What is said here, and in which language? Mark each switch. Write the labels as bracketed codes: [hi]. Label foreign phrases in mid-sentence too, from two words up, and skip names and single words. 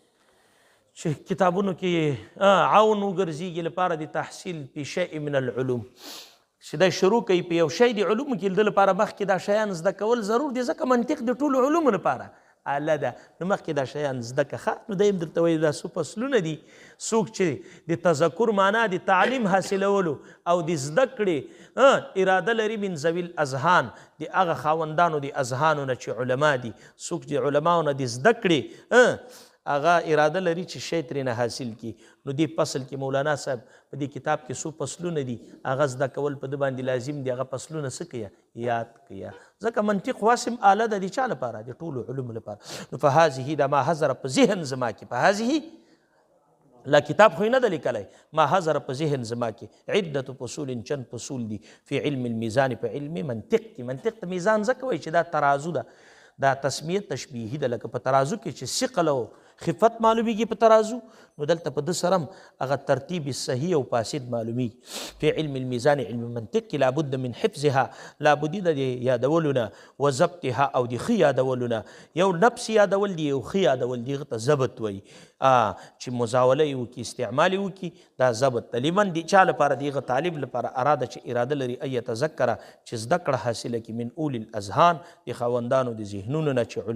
[ps] چې کتابونو کې عون وګرځېږي لپاره د تحصیل په [ar] شیء من العلوم [ps] چې دا شروع کوي په یو شی د علومو کې د لپاره مخکې دا شیان زده کول ضرور دي ځکه منطق د ټولو علومو لپاره اله ده نو مخکې دا شیان زده که ښه نو دا یم درته وایي دا څو فصلونه دي څوک چې د تذکر معنا د تعلیم حاصلولو او د زده کړې اراده لري [ar] من ذوي الاذهان [ps] د هغه خاوندانو د اذهانو نه چې علما دي څوک چې علماو نه د زده کړې هغه اراده لري چې شی ترېنه حاصل کړي نو دې فصل کې مولانا صاحب په دې کتاب کې څو فصلونه دي هغه زده کول په ده باندې لازم دي هغه فصلونه څه کړه یاد کړه ځکه منطق واسم آله ده د چا لپاره د ټولو علومو لپاره نو فهذه دا [ar] ما حضر [ps] په ذهن زما کې [ar] فهذه لا [ps] کتاب خو یې نه ده لیکلی [ar] ما حضر [ps] په ذهن زما کې [ar] عدة فصول [ps] چند فصول دي [ar] فی علم الميزان [ps] په علم منطق کې منطق ته میزان ځکه وایي چې دا ترازو ده دا تسمیه تشبیهي ده لکه په ترازو کې چې ثقل او خفت معلومیږي په ترازو نو دلته په ده سره هم هغه ترتیب صحیح او فاسد معلومیږي [ar] فی علم الميزان [ps] علم منطق کې [ar] لابد من حفظها [ps] لابدي د یادولو نه [ar] و ضبطها [ps] او د ښه یادولو نه یو نفس یادول دي یو ښه یادول دي هغه ته ضبط وایي چې مزاوله یې وکړي استعمال یې وکړي دا ضبط ده لمن د چا لپاره د هغه طالب لپاره اراده چې اراده لري [ar] ان یتذکره [ps] چې زده کړه حاصله کړي [ar] من اول الاذهان [ps] د خاوندانو د ذهنونو نه چې